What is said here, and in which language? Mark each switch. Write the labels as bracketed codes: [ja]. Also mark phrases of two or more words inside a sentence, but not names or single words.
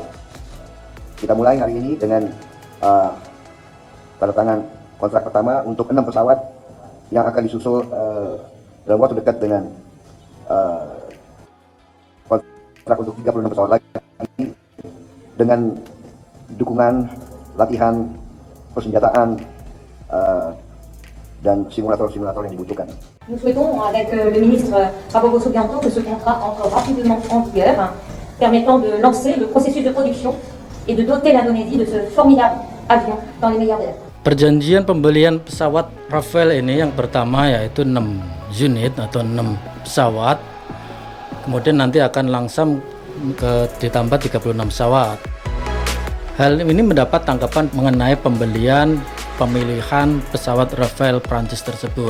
[id] Kita mulai hari ini dengan tanda tangan kontrak pertama untuk 6 pesawat yang akan disusul dalam waktu dekat dengan kontrak untuk 36 pesawat lagi, dengan dukungan latihan, persenjataan, dan simulator-simulator yang dibutuhkan. [fr] Nous souhaitons, avec le ministre Prabowo Subianto, que ce contrat entre rapidement en vigueur, permettant de lancer le processus de production et de doter l'Indonésie de ce formidable avion dans les meilleurs délais. [id] Perjanjian pembelian pesawat Rafale ini yang pertama yaitu 6 unit atau 6 pesawat. Kemudian nanti akan langsung ditambah 36 pesawat. Hal ini mendapat tanggapan mengenai pemilihan pesawat Rafale Prancis tersebut.